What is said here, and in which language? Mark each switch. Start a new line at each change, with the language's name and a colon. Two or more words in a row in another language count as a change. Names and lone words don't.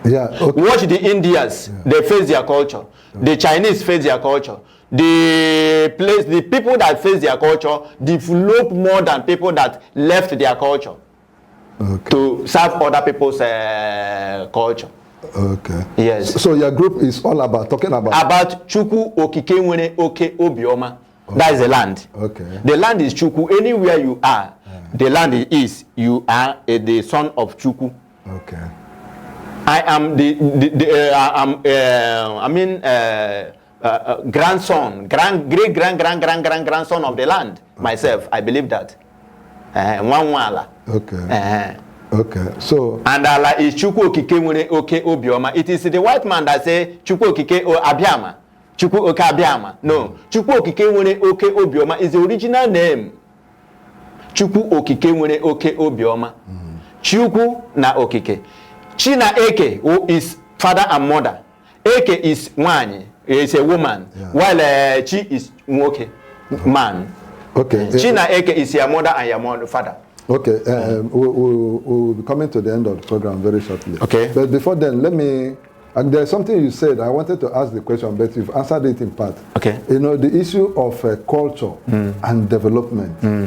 English: Watch the Indians, they face their culture. The Chinese face their culture. the people that face their culture develop more than people that left their culture to serve other people's culture. Okay. Yes. So your group is all about talking about
Igbo: Chukwu okike nwere oke obioma.
English: That is the land. Okay. The land is Chukwu. Anywhere you are, the land is you are the son of Chukwu. Okay. I am grandson, great grandson of the land. Myself, I believe that. Okay. Okay. So and Allah is
Igbo: Chukwu okike nwere oke obioma.
English: It is the white man that say
Igbo: Chukwu okike abiama. Chukwu oke abiama. No, Chukwu okike nwere oke obioma
English: is the original name.
Igbo: Chukwu okike nwere oke obioma. Chukwu na okike. Chi na eke,
English: who is father and mother. Eke is one, is a woman, while Chi is nwoke, man. Okay.
Igbo: Chi na eke
English: is your mother and your father. Okay. We'll be coming to the end of the program very shortly. Okay. But before then, let me. And there's something you said. I wanted to ask the question, but you've answered it in part. Okay. You know, the issue of culture and development.